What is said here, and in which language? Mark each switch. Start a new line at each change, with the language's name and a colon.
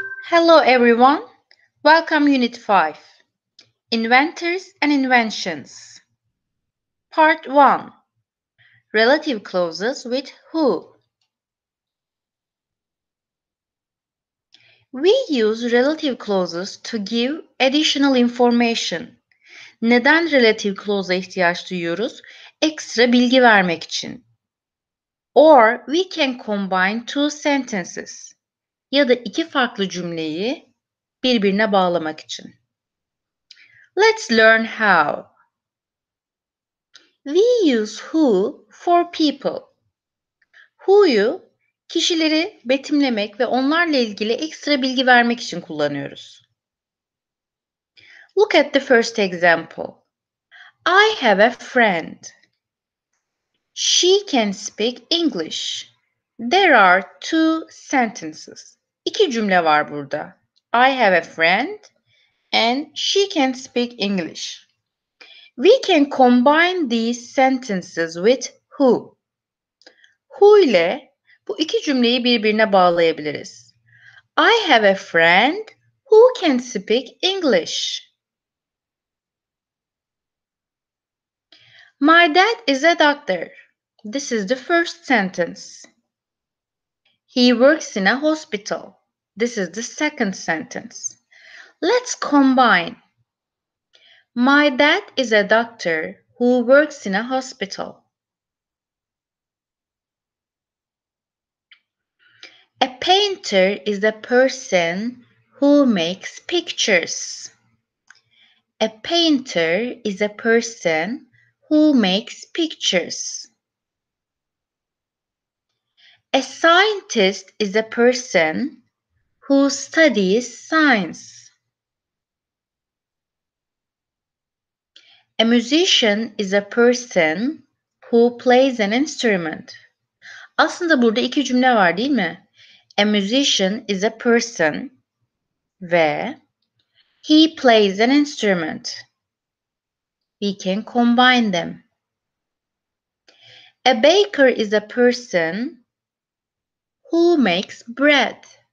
English: Hello everyone, welcome Unit 5, Inventors and Inventions. Part 1, Relative Clauses with who. We use relative clauses to give additional information.
Turkish: Neden relative clause'a ihtiyaç duyuyoruz? Ekstra bilgi vermek için.
English: Or we can combine two sentences.
Turkish: Ya da iki farklı cümleyi birbirine bağlamak için.
English: Let's learn how. We use who for people.
Turkish: Who'yu kişileri betimlemek ve onlarla ilgili ekstra bilgi vermek için kullanıyoruz.
English: Look at the first example. I have a friend. She can speak English. There are two sentences.
Turkish: İki cümle var burada.
English: I have a friend and she can speak English. We can combine these sentences with who.
Turkish: Who ile bu iki cümleyi birbirine bağlayabiliriz.
English: I have a friend who can speak English. My dad is a doctor. This is the first sentence. He works in a hospital. This is the second sentence. Let's combine. My dad is a doctor who works in a hospital. A painter is a person who makes pictures. A painter is a person who makes pictures. A scientist is a person who studies science. A musician is a person who plays an instrument.
Turkish: Aslında burada iki cümle var değil mi?
English: A musician is a person ve he plays an instrument. We can combine them. A baker is a person who makes bread.